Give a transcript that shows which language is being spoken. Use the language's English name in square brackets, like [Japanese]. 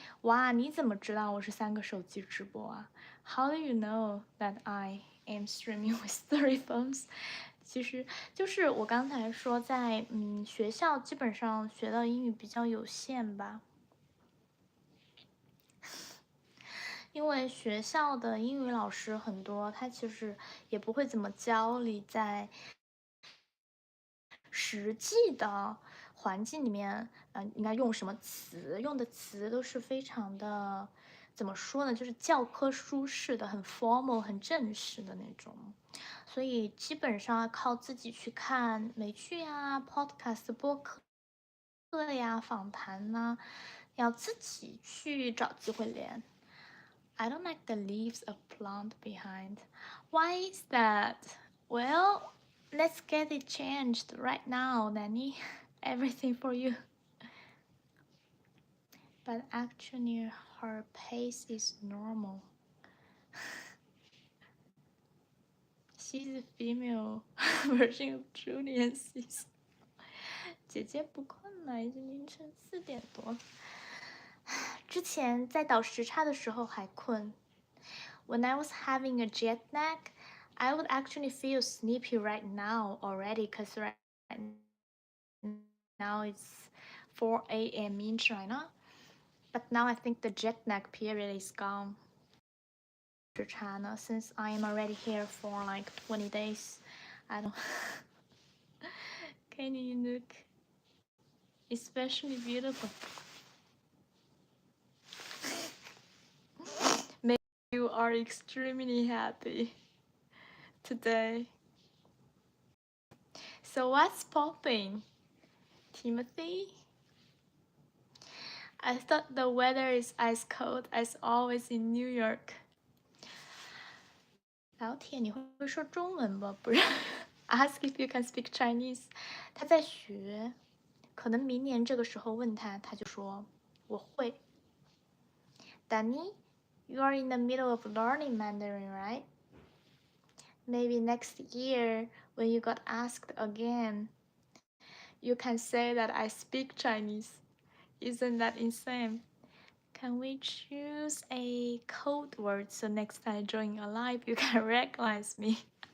[Chinese] 哇，你怎么知道我是3个手机直播啊？ [English] How do you know that I am streaming with 3 phones? [Chinese] 其实就是我刚才说在学校基本上学到英语比较有限吧，因为学校的英语老师很多，他其实也不会怎么教你在实际的环境里面，应该用什么词，用的词都是非常的，怎么说呢，就是教科书式的，很 formal、很正式的那种。所以基本上要靠自己去看美剧啊、podcast 播客呀、访谈呐、要自己去找机会练。 [English] I don't like the leaves of plant behind. Why is that? Well, let's get it changed right now, Nanny. Everything for you. But actually, her pace is normal. She's a female version of Julian Caesar. [Chinese] 姐姐不困了，已经凌晨4点多了。之前在倒时差的时候还困。 [English] When I was having a jet lag, I would actually feel sleepy right now already, because right now it's 4 a.m. in China. But now I think the jet lag period is gone. China, since I am already here for like 20 days. I don't. Can you look especially beautiful? Maybe you are extremely happy today. So what's popping, Timothy? I thought the weather is as cold as always in New York. [Chinese] 老铁，你会说中文吗？不是 ， [English] Ask if you can speak Chinese。 [Chinese] 他在学，可能明年这个时候问他，他就说我会。 [English] Danny, you are in the middle of learning Mandarin, right? Maybe next year, when you got asked again, you can say that I speak Chinese. Isn't that insane? can we choose a code word so next time I join your live you can recognize me?